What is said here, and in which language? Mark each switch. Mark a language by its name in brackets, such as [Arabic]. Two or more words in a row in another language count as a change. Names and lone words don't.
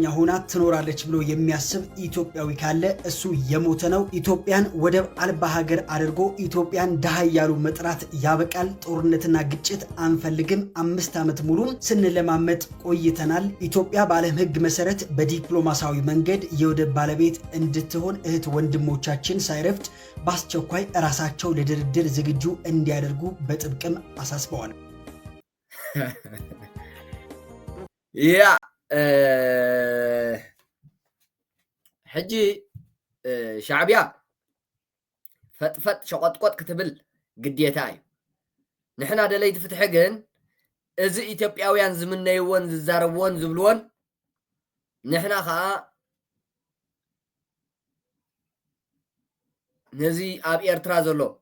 [Amharic] ሆና ትኖራለች ብሎ የሚያስብ ኢትዮጵያዊ ካለ እሱ የሞተ ነው ኢትዮጵያን ወደብ አልባ ሀገር አድርጎ ኢትዮጵያን ደሃ ያሉ መጥራት ያበቃል ጦርነትና ግጭት አንፈልግም 5 ዓመት ሙሉ ስንለማመጥ ቆይተናል ኢትዮጵያ በዓለም ህግ መሰረት በዲፕሎማሲያዊ መንገድ የወደብ ባለቤት እንድትሆን እህት ወንድሞቻችን ሳይረፍት በአስቸኳይ ራሳቸው ለድርድር ዝግጁ እንዲያደርጉ በጥብቅም አሳስበዋል [Tigrinya] ያ ሕጂ ሻዕቢያ ፈጥፈጥ ሸቆጥቆጥ ክትብል ግዴታ እዩ ንሕና ደለይቲ ፍትሒ ግን እዚ ኢትዮጵያውያን ዝምነይዎን ዝዛረብዎን ዝብልዎን ንሕና ከዓ ነዚ ኣብ ኤርትራ ዘሎ